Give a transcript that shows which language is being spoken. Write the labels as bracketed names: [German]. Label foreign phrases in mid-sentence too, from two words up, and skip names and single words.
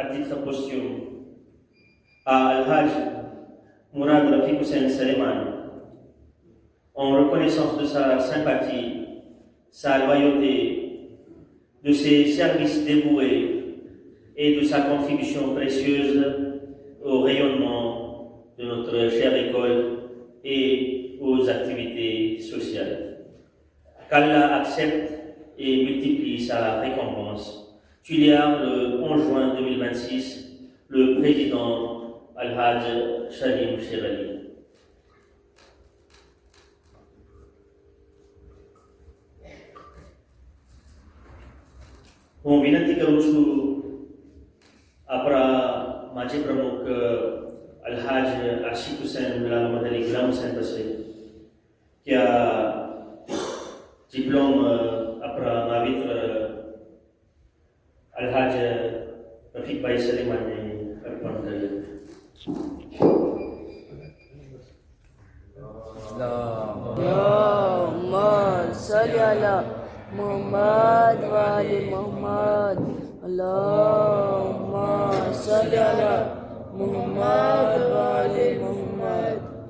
[French] titre posthume à Al-Hajj Mourad Rafiq Hussein Saleman en reconnaissance de sa sympathie, sa loyauté, de ses services dévoués et de sa contribution précieuse au rayonnement de notre chère école et aux activités sociales. Qu'Allah accepte et multiplie sa récompense. Tuliar, le 11 juin 2026, le président Al-Hajj Shalim Sherali. [Gujarati] હું વિનંતી કરું છું આપણા માજી પ્રમુખ અલ્હાજ આશિક હુસૈન ગુલામ મદની ગુલામ હુસૈન પાસે કે આ ડિપ્લોમ આપણા માવિત્ર અલ્હાજ રફીકભાઈ સલીમાનને અર્પણ કરે. [Arabic] اللهم صل على محمد وعلى محمد. اللهم صل على محمد وعلى محمد.